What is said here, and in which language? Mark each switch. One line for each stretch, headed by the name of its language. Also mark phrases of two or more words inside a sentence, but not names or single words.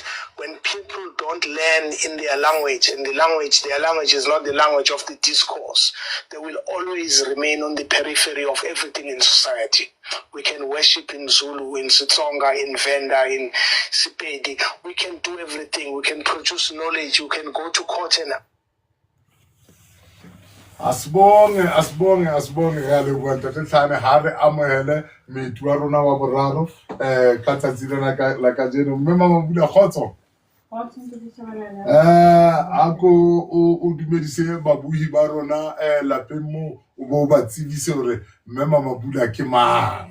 English: When people don't learn in their language, and their language is not the language of the discourse, they will always remain on the periphery of everything in society. We can worship in Zulu, in Setsonga, in Venda, in Sepedi. We can do everything. We can produce knowledge. You can go to court and
Southern Sotho: Asibonge ga le bua ntate Hlahane ha re amohele meetu wa rona wa boraro ka tsatsi lena la kajeno. Mme Mama Mabula kgotso. Ako o dumedise babui ba rona lapeng mo o bo ba tsebise hore Mme Mama Mabula ke mang.